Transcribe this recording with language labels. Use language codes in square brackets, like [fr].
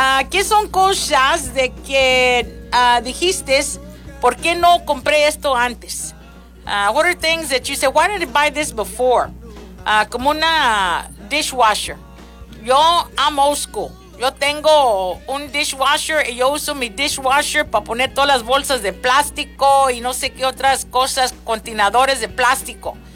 [es] ¿Qué son cosas de que dijiste, por qué no compré esto antes? [en] What are things that you said, why didn't I buy this before? [es] Como una dishwasher. Yo, [en] I'm old school. [es] Yo tengo un dishwasher y yo uso mi dishwasher para poner todas las bolsas de plástico y no sé qué otras cosas, contenedores de plástico.